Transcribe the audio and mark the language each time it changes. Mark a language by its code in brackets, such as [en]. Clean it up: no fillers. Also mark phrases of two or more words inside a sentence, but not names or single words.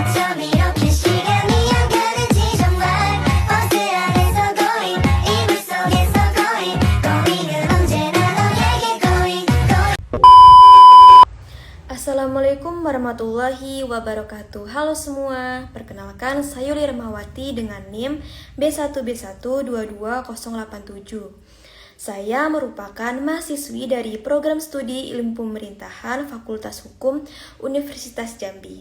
[ko] 밤 이렇게 시간이 안 가는지 정말 버스 안에서 going 이불 속에서 [en] going going [ko] 은 언제나 너에게 going [ar] السلام عليكم ورحمة الله وبركاته. [id] Halo semua, perkenalkan saya Yuli Remawati dengan NIM B1B1222087. Saya merupakan mahasiswi dari program studi Ilmu Pemerintahan Fakultas Hukum Universitas Jambi.